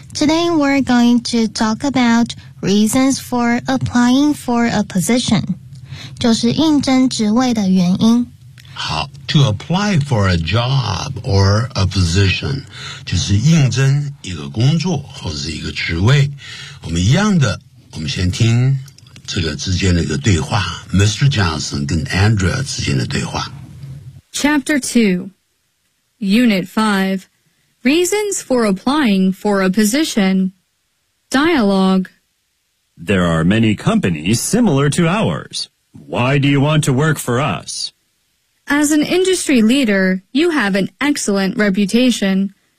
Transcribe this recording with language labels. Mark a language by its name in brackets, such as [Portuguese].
[English] Today, we're going to talk about reasons for applying for a position. [Chinese] 就是应征职位的原因。好 , [English] to apply for a job or a position, [Chinese] 就是应征一个工作或者一个职位。我们一样的，我们先听这个之间的一个对话 ,Mr. Johnson 跟 Andrea 之间的对话。 [English] Chapter 2, Unit 5. Reasons for applying for a position. Dialogue. There are many companies similar to ours. Why do you want to work for us? As an industry leader, you have an excellent reputation.